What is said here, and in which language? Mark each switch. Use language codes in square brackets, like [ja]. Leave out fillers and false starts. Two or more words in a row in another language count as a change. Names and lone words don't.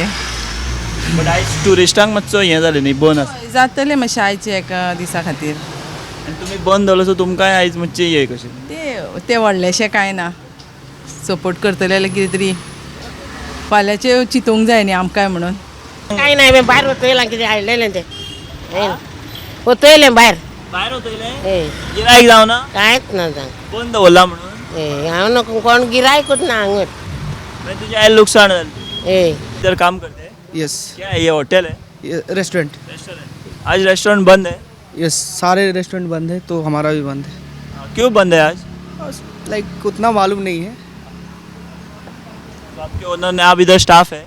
[kok] बट आयज ट्युरिस्टांक मातसो हें जालें न्ही, बंद आसा. जातलें मातशें आयचे एका दिसा खातीर आनी तुमी बंद दवरलो सो तुमकांय आयज मातशें हें कशें? ते व्हडलेशें काय ना सपोर्ट करतले जाल्यार कितें तरी फाल्यांचे चिंतूंक जाय न्ही आमकांय म्हणून [mr] काही नाही मी बाहेर होतोय ते होतोय बाहेर [kok] भायर वतले? ए गिरायक जावना? कांयच ना जाय बंद दवरला म्हणून? ए हांव नको कोण गिरायकूच ना हांगर मागीर तुजें आयज लुकसाण जालें. ए [hi] इधर काम करते हैं? यस क्या है ये होटल है? रेस्टोरेंट रेस्टोरेंट? आज रेस्टोरेंट बंद है? यस सारे रेस्टोरेंट बंद है तो हमारा भी बंद है क्यों बंद है आज? लाइक उतना मालूम नहीं है तो आपके ओनर ने, आप इधर स्टाफ है